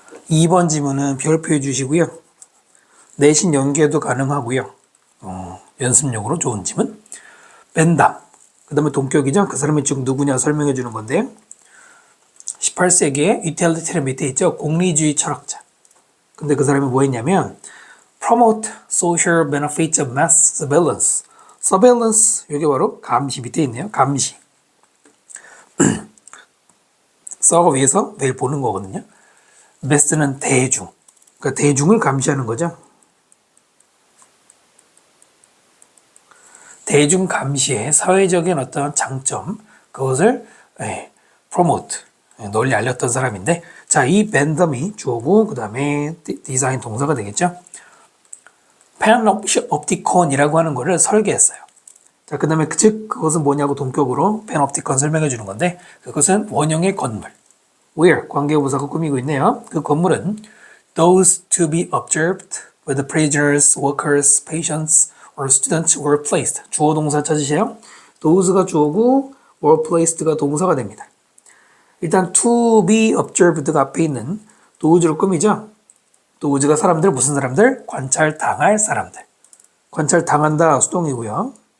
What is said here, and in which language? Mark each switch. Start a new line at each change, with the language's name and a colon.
Korean: 2번 지문은 별표해 주시고요. 내신 연계도 가능하고요. 연습용으로 좋은 지문. 벤담. 그 다음에 동격이죠. 그 사람이 지금 누구냐 설명해 주는 건데 18세기에 유틸리티리안 밑에 있죠. 공리주의 철학자. 근데 그 사람이 뭐 했냐면
English: promote social benefits of mass surveillance.
Korean: surveillance, 이게 바로 감시 밑에 있네요. 감시. 서가 위에서 매일 보는 거거든요. mass는 대중. 그러니까 대중을 감시하는 거죠. 대중 감시의 사회적인 어떤 장점, 그것을 promote, 널리 알렸던 사람인데, 자, 이 벤덤이 주어고, 그 다음에 디자인 동사가 되겠죠. 패놉티콘이라고 하는 거를 설계했어요. 자, 그 다음에 즉 그것은 뭐냐고 동격으로 패놉티콘 설명해 주는 건데, 그것은 원형의 건물. where, 관계부사가 꾸미고 있네요. 그 건물은
English: those to be observed where the prisoners, workers, patients, or students were placed.
Korean: 주어 동사 찾으세요. those가 주어고 were placed가 동사가 됩니다. 일단
English: to be observed
Korean: 가 앞에 있는 those를 꾸미죠. those가 사람들, 무슨 사람들? 관찰당할 사람들. 관찰당한다 수동이고요.